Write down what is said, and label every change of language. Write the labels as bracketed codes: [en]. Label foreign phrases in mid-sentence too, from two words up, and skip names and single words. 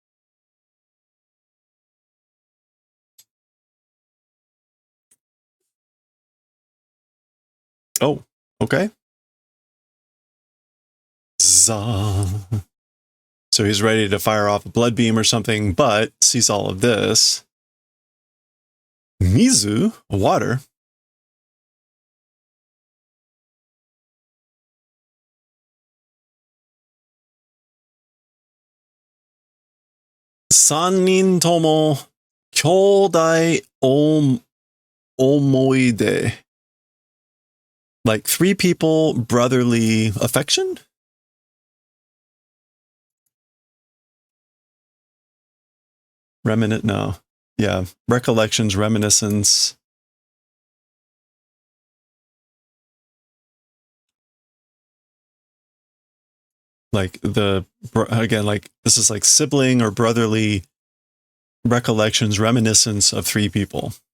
[en] Oh, okay. So he's ready to fire off a blood beam or something, but sees all of this. Mizu, water. [ja] 三人 とも 兄弟 思い出. [en] Like 3 people, brotherly affection? No. Yeah. Recollections, reminiscence. Like again, like this is like sibling or brotherly recollections, reminiscence of 3 people.